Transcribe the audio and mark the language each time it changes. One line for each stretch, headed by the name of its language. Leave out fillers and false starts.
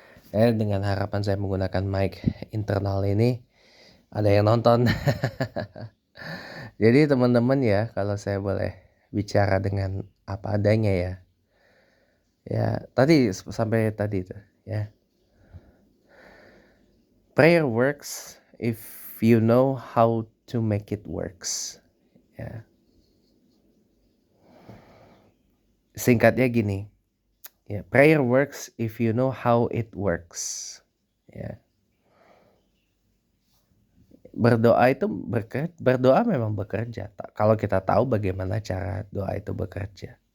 Indonesian: Dengan harapan saya menggunakan mic internal ini ada yang nonton. Jadi teman-teman ya, kalau saya boleh bicara dengan apa adanya ya, Ya, tadi sampai tadi itu ya.
English: Prayer works if you know how to make it works. Ya.
Indonesian: Singkatnya gini. Ya,
English: prayer works if you know how it works.
Indonesian: Ya. Berdoa itu berdoa memang bekerja. Kalau kita tahu bagaimana cara doa itu bekerja.